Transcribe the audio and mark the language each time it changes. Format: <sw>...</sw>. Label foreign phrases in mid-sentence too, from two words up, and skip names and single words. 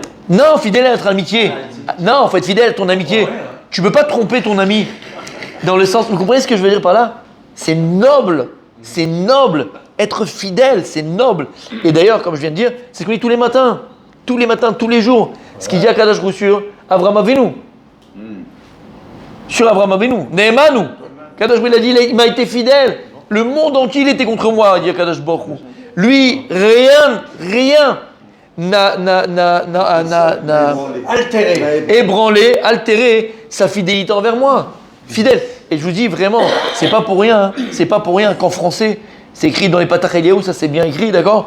<fr>Non, fidèle à notre amitié. Non, il faut être fidèle à ton amitié. Tu peux pas tromper ton ami. Dans le sens, vous comprenez ce que je veux dire par là? C'est noble. C'est noble. Être fidèle, c'est noble. Et d'ailleurs, comme je viens de dire, c'est ce qu'on dit tous les matins. Tous les matins, tous les jours. Ce qu'il dit à Kadosh Baruch Hu sur Avraham Avinu. Sur Avraham Avinu. Nehemanu. Kadosh Baruch Hu, il a dit, il m'a été fidèle. Le monde entier, il était contre moi, dit Kadosh Baruch Hu. Lui, rien n'a altéré sa fidélité envers moi. Fidèle. Et je vous dis vraiment, c'est pas pour rien qu'en français, c'est écrit dans les Patach Eliyahu, ça c'est bien écrit, d'accord?</fr>